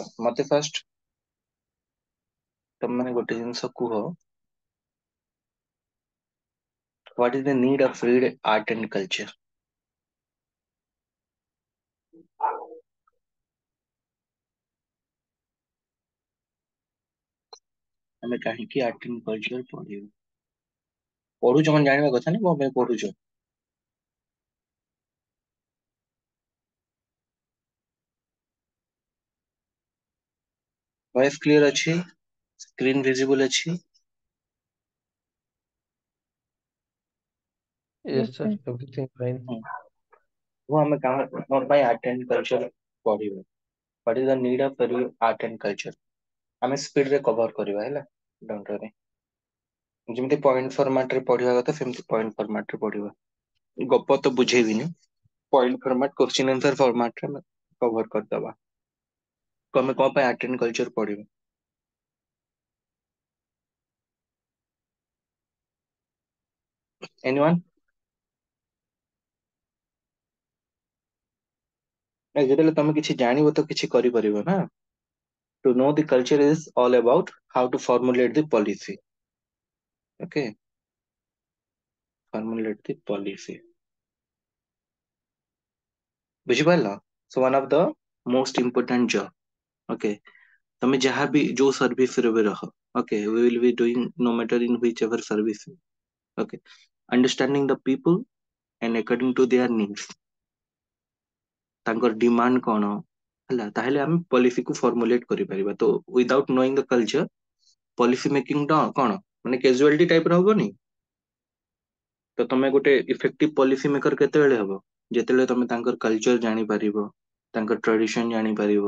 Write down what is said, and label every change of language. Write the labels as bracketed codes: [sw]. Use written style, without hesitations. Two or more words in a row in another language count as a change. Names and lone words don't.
[or] ମତେ ଫାଷ୍ଟ ତମମାନେ ଗୋଟେ ଜିନିଷ କୁହ, [en] what is the need of read art and culture? [or] ଆମେ କାହିଁକି [en] art and culture [or] ପଢିବୁ? ପଢୁଛ ମାନେ ଜାଣିବା କଥା ନା, କଣ ପାଇଁ ପଢୁଛ? [en] voice clear [or] ଅଛି? [en] screen visible [or] ଅଛି? [en] यस Yes, sir. सर। Everything fine. [or] ହୁଁ। କୁହ ଆମେ କଣ ପାଇଁ [en] art and culture [or] ପଢିବୁ? [en] what is the need of art and culture? [or] ଆମେ ସ୍ପିଡ ରେ କଭର କରିବା ହେଲା, [en] don't worry. [or] ଯେମିତି [en] point format [or] ରେ ପଢିବା କଥା ସେମିତି [en] point format [or] ରେ ପଢିବା। ଗପ ତ ବୁଝେଇବିନି, [en] point format question answer format [or] ରେ କଭର କରିଦବା। ତମେ କଣ ପାଇଁ ଆର୍ଟ ଆଣ୍ଡ କଲଚର ପଢିବ? ଏନିୱାନ? ଯେତେବେଳେ ତମେ କିଛି ଜାଣିବ ତ କିଛି କରିପାରିବ ନା। [en] To know the culture is all about how to formulate the policy. Okay, formulate the policy. [or] ବୁଝିପାରିଲ? [en] So one of the most important job. [or] Okay, ତମେ ଯାହା ବି ଯୋଉ ସର୍ଭିସ ରେ ବି ରହ, [en] okay, we will be doing no matter in whichever service. Okay, understanding the people and according to their needs, [or] ତାଙ୍କର ଡିମାଣ୍ଡ କଣ ହେଲା, ତାହେଲେ ଆମେ ପଲିସି କୁ ଫର୍ମୁଲେଟ କରିପାରିବା। ତ [en] without knowing the culture, policy making [or] ଟା କଣ ମାନେ [en] casualty type [or] ର ହବନି। ତ ତମେ ଗୋଟେ [en] effective policy maker [or] କେତେବେଳେ ହବ? ଯେତେବେଳେ ତମେ ତାଙ୍କର କଲଚର ଜାଣିପାରିବ, ତାଙ୍କର ଟ୍ରାଡିସନ ଜାଣିପାରିବ।